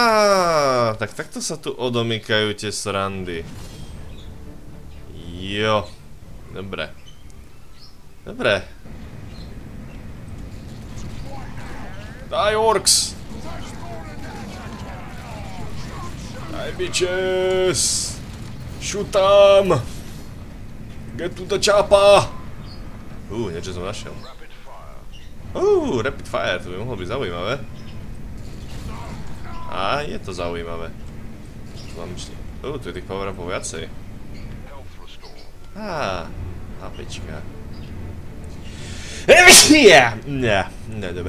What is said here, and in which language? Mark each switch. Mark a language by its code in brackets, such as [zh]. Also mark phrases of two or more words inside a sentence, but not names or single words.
[sk] Tak takto sa tu odomykajú tie srandy. Jo. Dobre. Dobre. Daj, orks! Daj, bitches! [en] Shoot tam! Get to the chopper! [sk] Niečo som našiel. [en] Rapid fire, [sk] to by mohlo byť zaujímavé. A je to zaujímavé. Tu je tých [en] power upov [sk] viacej. HPčka. Ne, dobre.